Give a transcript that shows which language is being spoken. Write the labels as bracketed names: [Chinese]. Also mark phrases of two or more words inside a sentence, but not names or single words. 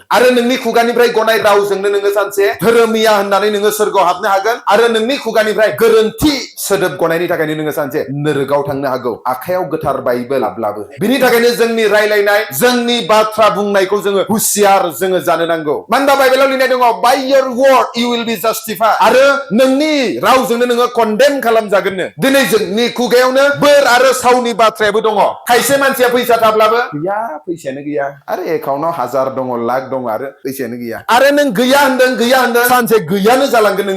[Bodo] आरो नोंनि खुगानिफ्राय गनाय रावजोंनो नोङो सानसे धोरोमिया होननानै नोङो सोरगोआव हाबनो हागोन आरो नोंनि खुगानिफ्राय गोरोन्थि सोदोब गनायनि थाखायनो नोङो सानसे नोरगआव थांनो हागौ आखायाव गोथार बाइबेल लाब्लाबो। बिनि थाखायनो जोंनि रायलायनाय जोंनि बाथ्रा बुंनायखौ जोङो हुसियार जोङो जानो नांगौ। मानो होनबा बाइबेलाव लिरनाय दङ [English] by your word you will be justified [Bodo] आरो नोंनि रावजोंनो नोङो कन्डेम खालामजागोननो। दिनै जोंनि खुगायावनो बोर आरो सावनि बाथ्रायाबो दङ। खायसे मानसिया फैसा थाब्लाबो गैया फैसायानो गैया आरो एकाउन्टाव 1000 दङ लाख दङ आरो फैसायानो गैया आरो नों गैया होनदों सानसे गैयानो जालांगोन नोङो।